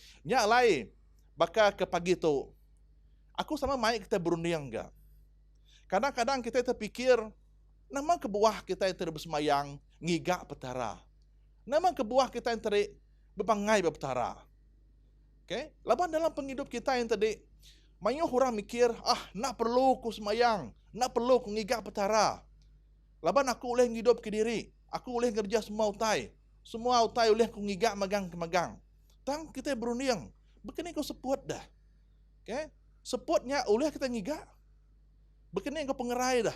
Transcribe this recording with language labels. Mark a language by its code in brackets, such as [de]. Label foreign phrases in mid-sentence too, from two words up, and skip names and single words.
[iba] Nya lai baka ke pagi tu. Aku sama mai kita berunding enggak. Kadang-kadang kita terpikir nama kebuah kita yang bersemayang ngigak petara. Nama kebuah kita yang tadi berpangai berpetara. Okay? Laban dalam penghidup kita yang tadi banyak orang mikir, nak perlu ku semayang, nak perlu ku ngigak petara. Laban aku boleh hidup ke diri, aku boleh kerja semua utai boleh ku ngigak magang ke magang. Tang kita berunding, begini kau seput dah. Okay? Seputnya boleh kita ngigak. Begini kau pengerai dah.